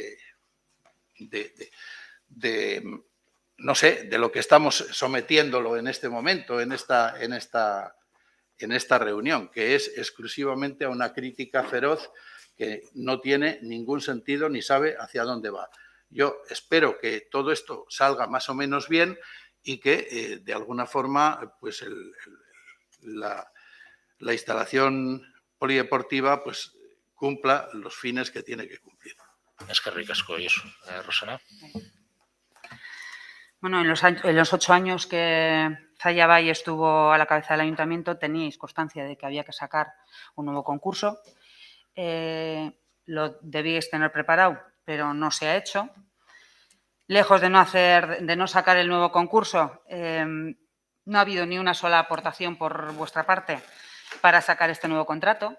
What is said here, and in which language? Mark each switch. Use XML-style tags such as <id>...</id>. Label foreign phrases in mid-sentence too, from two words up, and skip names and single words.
<es>no sé, de lo que estamos sometiéndolo en este momento, en esta reunión, que es exclusivamente a una crítica feroz que no tiene ningún sentido ni sabe hacia dónde va. Yo espero que todo esto salga más o menos bien y que, de alguna forma, pues la instalación polideportiva pues cumpla los fines que tiene que cumplir.</es> <eu>Eskerrik asko, Josu. Rosana.</eu> <es>Bueno, en los 8 años que Zalla Bay estuvo a la cabeza del ayuntamiento teníais constancia de que había que sacar un nuevo concurso. Lo debíais tener preparado, pero no se ha hecho. Lejos de no sacar el nuevo concurso, no ha habido ni una sola aportación por vuestra parte para sacar este nuevo contrato.</es>